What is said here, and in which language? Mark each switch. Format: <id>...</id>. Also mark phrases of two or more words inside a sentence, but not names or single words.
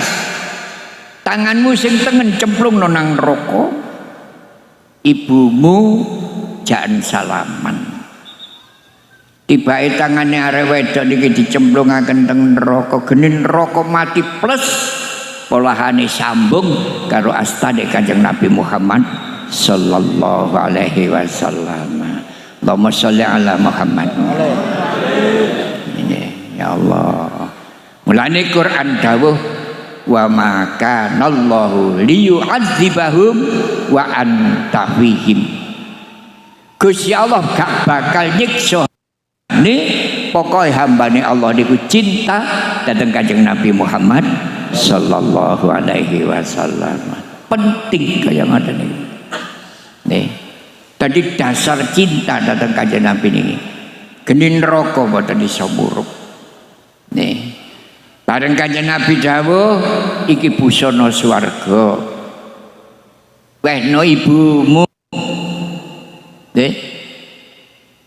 <jv>Tanganmu sing tengen cemplung nang neraka. Ibumu jan salaman. Tibake tangane arek wedok niki dicemplungaken teng neraka, geni neraka mati plus polahane sambung karo astane Kanjeng Nabi Muhammad</jv> <ar>صلى الله عليه وسلم. اللهم صل على محمد.</ar> <id>Ini ya Allah.</id> <jv>Mulane Quran dawuh</jv> <ar>وما كان الله ليعذبهم وأنت فيهم.</ar> <jv>Gusti Allah gak bakal nyiksa ini pokoknya hambane Allah niku cinta datang Kanjeng Nabi Muhammad</jv> <ar>صلى الله عليه وسلم.</ar> <jv>Penting kaya ngoten iki. Nih, tadi dasar cinta datang Kanjeng Nabi niki. Geni neraka mboten iso murub. Nih. Bareng Kanjeng Nabi dawuh iki busana swarga. Wehno ibumu. Nggih.</jv>